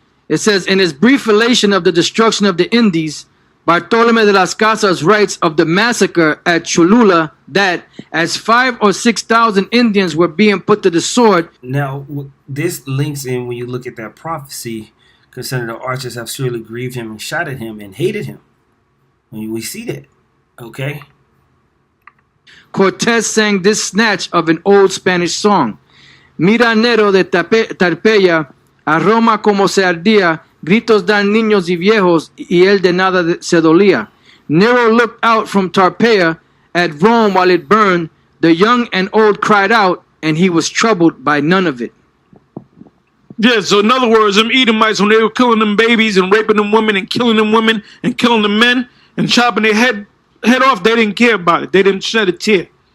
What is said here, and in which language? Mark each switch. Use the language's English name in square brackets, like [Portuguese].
[English] It says, in his brief relation of the destruction of the Indies, Bartolome de las Casas writes of the massacre at Cholula that as 5,000 or 6,000 Indians were being put to the sword. Now, this links in when you look at that prophecy concerning the archers have surely grieved him and shot at him and hated him. When we see that, okay? Cortez sang this snatch of an old Spanish song. [Spanish] Mira Nero de Tarpeya, a Roma como se ardía, gritos dan niños y viejos, y él de nada se dolía. [English] Nero looked out from Tarpeia at Rome while it burned. The young and old cried out, and he was troubled by none of it. Yeah, so in other words, them Edomites, when they were killing them babies and raping them women and killing them women and killing the men and chopping their head off, they didn't care about it. They didn't shed a tear.